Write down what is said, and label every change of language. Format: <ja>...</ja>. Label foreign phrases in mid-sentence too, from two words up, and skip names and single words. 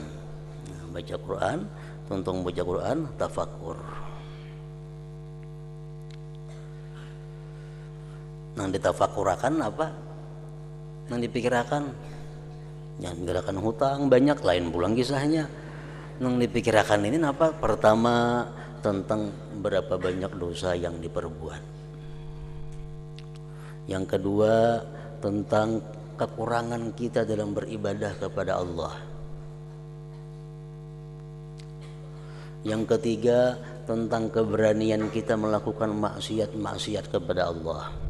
<id>Nah, baca Quran, tonton baca Quran, tafakur.</id> <bjn>Nang ditafakurakan apa? Nang dipikirakan, jangan gerakan hutang banyak, lain pulang kisahnya. Nang dipikirakan ini apa?</bjn> <id>Pertama tentang berapa banyak dosa yang diperbuat. Yang kedua tentang kekurangan kita dalam beribadah kepada Allah. Yang ketiga tentang keberanian kita melakukan maksiat-maksiat kepada Allah.</id>